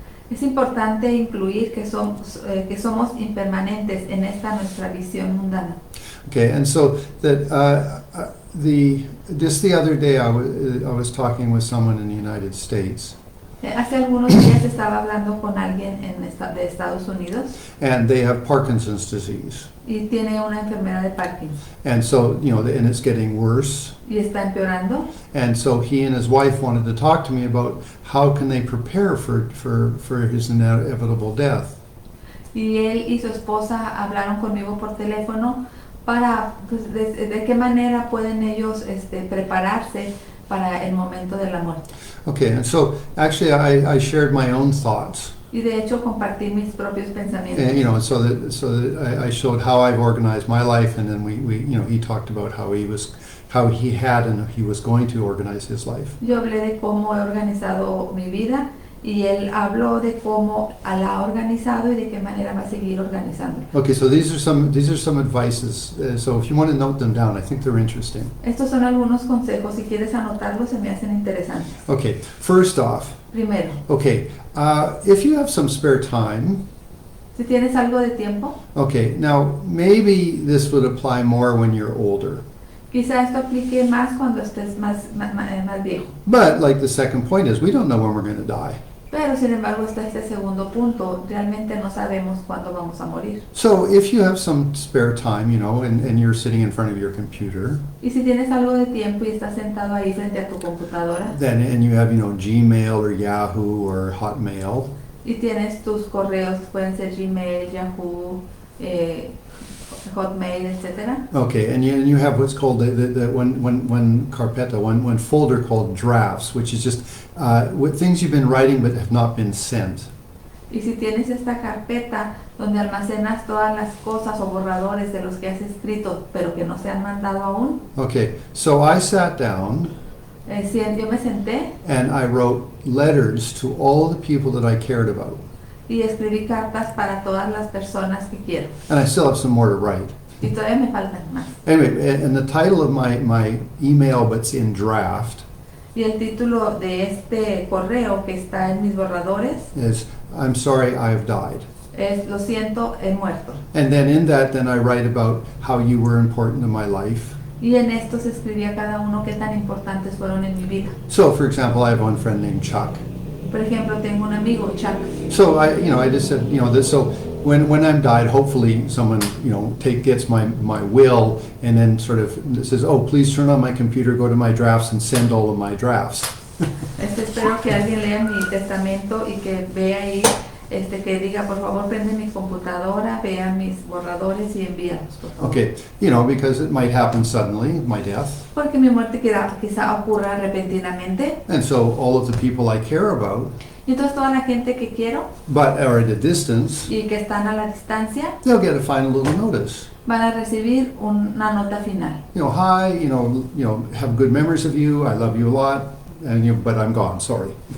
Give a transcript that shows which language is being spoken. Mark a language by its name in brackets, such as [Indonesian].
[Spanish] Es importante incluir que somos impermanentes en esta nuestra visión mundana. [English] Okay, and so that just the other day I was talking with someone in the United States. [Spanish] Hace algunos días estaba hablando con alguien de Estados Unidos. [English] And they have Parkinson's disease. [Spanish] Y tiene una enfermedad de Parkinson. [English] And so, and it's getting worse. [Spanish] Y está empeorando. [English] And so he and his wife wanted to talk to me about how can they prepare for his inevitable death. [Spanish] Y él y su esposa hablaron conmigo por teléfono para de qué manera pueden ellos prepararse para el momento de la muerte. [English] Okay, and so actually I shared my own thoughts. [Spanish] Y de hecho compartí mis propios pensamientos. [English] And, so that I showed how I've organized my life, and then we he talked about how he had and he was going to organize his life. [Spanish] Yo hablé de cómo he organizado mi vida y él habló de cómo la ha organizado y de qué manera va a seguir organizando. [English] Okay, so these are some advices. So if you want to note them down, I think they're interesting. [Spanish] Estos son algunos consejos. Si quieres anotarlos, se me hacen interesantes. [English] Okay, first off. [Spanish] Primero. [English] Okay, if you have some spare time. [Spanish] Si tienes algo de tiempo. [English] Okay, now maybe this would apply more when you're older. [Spanish] Quizá esto aplique más cuando estés más viejo. [English] But like the second point is, we don't know when we're going to die. [Spanish] Pero sin embargo está este segundo punto, realmente no sabemos cuándo vamos a morir. [English] So if you have some spare time, and you're sitting in front of your computer. [Spanish] Y si tienes algo de tiempo y estás sentado ahí frente a tu computadora. [English] And you have, Gmail or Yahoo or Hotmail. [Spanish] Y tienes tus correos, pueden ser Gmail, Yahoo, Hotmail, etc. [English] Okay, and you have what's called the one carpeta, one folder called drafts, which is just with things you've been writing but have not been sent. [Spanish] Y si tienes esta carpeta donde almacenas todas las cosas o borradores de los que has escrito pero que no se han mandado aún. [English] Okay, so I sat down. [Spanish] Yo me senté. [English] And I wrote letters to all the people that I cared about. [Spanish] Y escribí cartas para todas las personas que quiero. [English] And I still have some more to write. [Spanish] Y todavía me faltan más. [English] Anyway, and the title of my email, but's in draft. [Spanish] Y el título de este correo que está en mis borradores [English] is I'm sorry I've died. [Spanish] Es lo siento, he muerto. [English] And then in that, I write about how you were important in my life. [Spanish] Y en estos escribía cada uno qué tan importantes fueron en mi vida. [English] So, for example, I have one friend named Chuck. [Spanish] Por ejemplo, tengo un amigo, Chuck. [English] So I just said, this. So when I'm died, hopefully someone, gets my will and then sort of says, oh, please turn on my computer, go to my drafts, and send all of my drafts. [Spanish] Espero que alguien lea mi testamento y que vea ahí, que diga, por favor, prende mi computadora, vea mis borradores y envíalos, por favor. [English] Okay, because it might happen suddenly, my death. [Spanish] Porque mi muerte quizá ocurra repentinamente. [English] And so all of the people I care about, [Spanish] Y entonces toda la gente que quiero [English] but are at a distance, [Spanish] y que están a la distancia [English] they'll get a final little notice. [Spanish] van a recibir una nota final. [English] Hi, have good memories of you, I love you a lot, and but I'm gone, sorry.